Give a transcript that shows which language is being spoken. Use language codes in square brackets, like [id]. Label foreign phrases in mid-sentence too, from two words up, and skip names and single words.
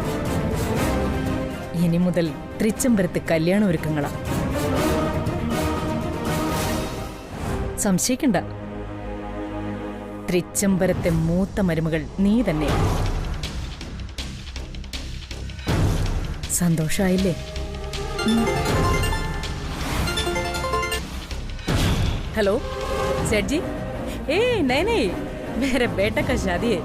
[ml] ഇനി മുതൽ തൃച്ചംബരത്ത് കല്യാണ ഒരുക്കങ്ങളാ. സംശയിക്കണ്ട, തൃച്ചംബരത്തെ മൂത്ത മരുമകൾ നീ തന്നെ. സന്തോഷായില്ലേ? [hi] हेलो सेठ जी. ए नहीं नहीं, मेरे बेटा का शादी है.